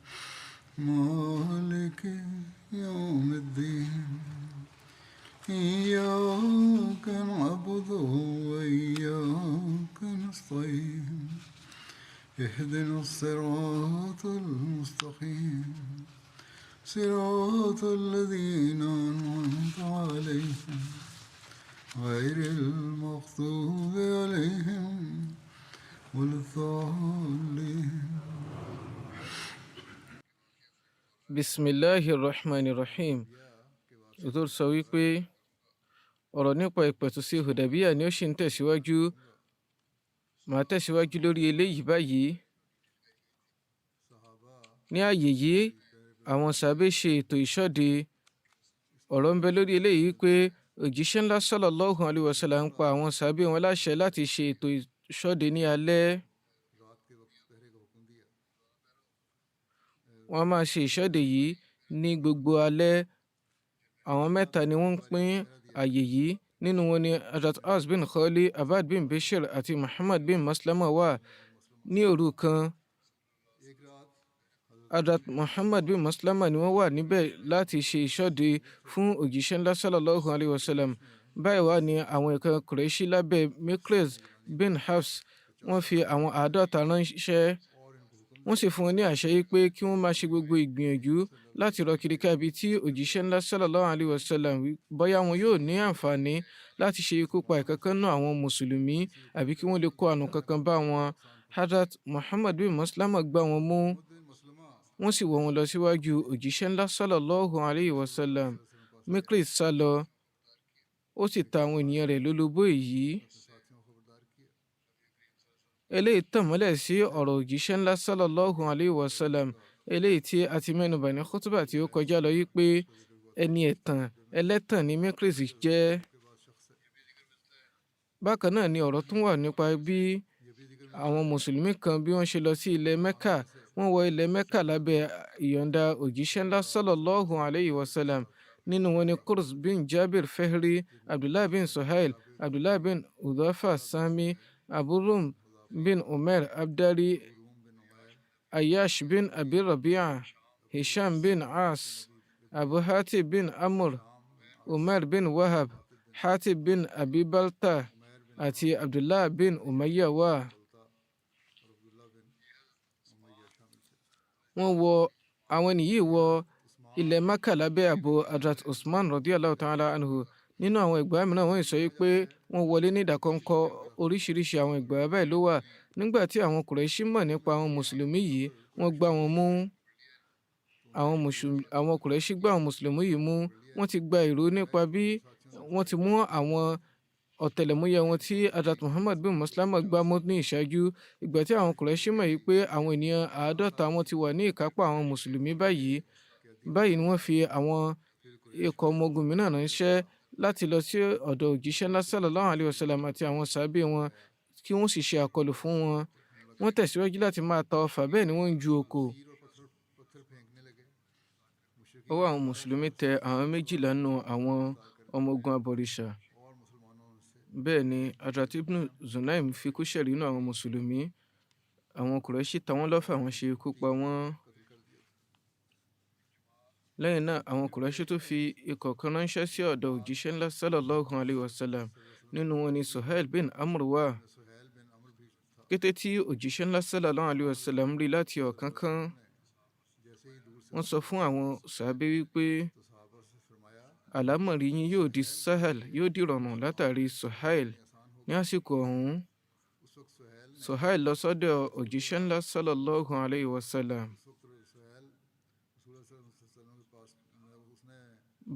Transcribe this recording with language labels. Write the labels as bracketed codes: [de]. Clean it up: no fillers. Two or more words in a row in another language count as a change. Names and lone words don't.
[ar] مالك يوم الدين إياك نعبد وإياك نستعين اهدنا الصراط المستقيم صراط الذين أنعمت عليهم غير المغضوب عليهم ولا الضالين. Bismillahirrahmanirrahim. [yo] Òtún sọ wípé ọ̀rọ̀ nípa ìpẹ̀tùsí Hudaybiya ni ó ṣì ń tẹ̀síwájú. Màá tẹ̀síwájú lórí eléyìí báyìí. Ní ààyè yìí, àwọn sàábé ṣe ètò ìṣọ́de. Ọ̀rọ̀ ń bẹ lórí eléyìí pé òjíṣẹ́ ńlá [ar] صلى الله عليه وسلم [yo] ń pa àwọn sàábé wọn láṣẹ láti ṣe ètò ìṣọ́de ní alẹ́. Wọ́n máa ṣe ìṣọ́de yìí ní gbogbo alẹ́. Àwọn mẹ́ta ni wọ́n ń pín ààyè yìí. Nínú wọn ni Hazrat Aus bin Khali, Abad bin Bashir àti Muhammad bin Maslama wà. Ní òru kan, Hazrat Muhammad bin Maslama ni wọ́n wà níbẹ̀ láti ṣe ìṣọ́de fún òjíṣẹ́ ńlá [ar] صلى الله عليه وسلم. [yo] Báyìí wá ni àwọn ìkan Quraishi lábẹ́ Mikraz bin Hafs wọ́n fi àwọn 50 ránṣẹ́. Wọ́n sì fún wọn ní àṣẹ yìí pé kí wọ́n máa ṣe gbogbo ìgbìyànjú láti rọ kiri ká ibi tí òjíṣẹ́ ńlá [ar] صلى الله عليه وسلم [yo] bóyá wọn yóò ní àǹfààní láti ṣe ikú pa ìkankan náà àwọn mùsùlùmí àbí kí wọ́n lè kó àrùn kankan bá wọn. Hazrat Muhammad bin Maslama gbá wọn mú. Wọ́n sì wọ́ wọn lọ síwájú òjíṣẹ́ ńlá [ar] صلى الله عليه وسلم. [yo] Mikraz sá lọ. Ó sì ta àwọn ènìyàn rẹ̀ lólobó èyí. Eléyìí tàn mọ́lẹ̀ sí ọ̀rọ̀ òjíṣẹ́ ńlá [ar] صلى الله عليه وسلم [yo] eléyìí tí a ti mẹ́nubà ní khutba tí ó kọjá lọ yí pé ẹni ẹ̀tàn ẹlẹ́tàn ni Mikraz jẹ́. Bákan náà ni ọ̀rọ̀ tún wà nípa bí àwọn mùsùlùmí kan bí wọ́n ṣe lọ sí ilẹ̀ Mẹ́kà. Wọ́n wọ ilẹ̀ Mẹ́kà lábẹ́ ìyọ̀ǹda òjíṣẹ́ ńlá [ar] صلى الله عليه وسلم. [yo] Nínú wọn ni Qurs bin Jabir Fihri, Abdullah bin Suhail, Abdullah bin Udhafa Sami, Abu Rum bin Umar Abdari, Ayyash bin Abi Rabi'a, Hisham bin As, Abu Hatib bin Amr, Umar bin Wahab, Hatib bin Abi Balta àti Abdullah bin Umayya wà. Àwọn ènìyàn wọ ilẹ̀ Makkah lábẹ́ ààbò Hazrat Usman [ar] رضي الله تعالى عنه. [yo] Nínú àwọn ìgbà mìíràn wọ́n sọ pé wọ́n wọlé ní ìdákọ́ńkọ́. Oríṣiríṣi àwọn ìgbà báyìí ló wà. Nígbà tí àwọn Quraishi mọ̀ nípa àwọn mùsùlùmí yìí, wọ́n gbá wọn mú. Àwọn Quraishi gbá àwọn mùsùlùmí yìí mú. Wọ́n ti gba ìró nípa bí wọ́n ti mú àwọn ọ̀tẹlẹ̀múyẹ́ wọn tí Hazrat Muhammad bin Maslama gbá mú ní ìṣáájú. Ìgbà tí àwọn Quraishi mọ̀ yìí pé àwọn ènìyàn 50 wọn ti wà ní ìkápá àwọn mùsùlùmí báyìí ni wọ́n fi àwọn ikọ̀ ọmọ ogun mìíràn ránṣẹ́ láti lọ sí ọ̀dọ̀ òjíṣẹ́ ńlá [ar] صلى الله عليه وسلم [yo] àti àwọn sàábé wọn kí wọ́n sì ṣe àkọlù fún wọn. Wọ́n tẹ̀síwájú láti máa ta ọfà, bẹ́ẹ̀ ni wọ́n ń ju òkò. Ọwọ́ àwọn mùsùlùmí tẹ àwọn 12 nínú àwọn ọmọ ogun abọ̀rìṣà. Bẹ́ẹ̀ ni Hazrat Ibn Zunaym fi kú ṣẹ̀rí nínú àwọn mùsùlùmí. Àwọn Quraishi ta wọ́n lọ́fà, wọ́n ṣe ikú pa wọ́n. Lẹ́yìn náà, àwọn Quraishi tó fi ikọ̀ kan ránṣẹ́ sí ọ̀dọ̀ òjíṣẹ́ ńlá [ar] صلى الله عليه وسلم. [yo] Nínú wọn ni Suhail bin Amr wà. Kété tí òjíṣẹ́ ńlá [ar] صلى الله عليه وسلم [yo] rí láti ọ̀kánkán, wọ́n sọ fún àwọn sàábé wípé àlámọ̀rí yín yóò di sahal, yóò di rọrùn látàrí Suhail. Ní àsìkò ọ̀hún, Suhail lọ sọ́dọ̀ òjíṣẹ́ ńlá [ar] صلى الله عليه وسلم.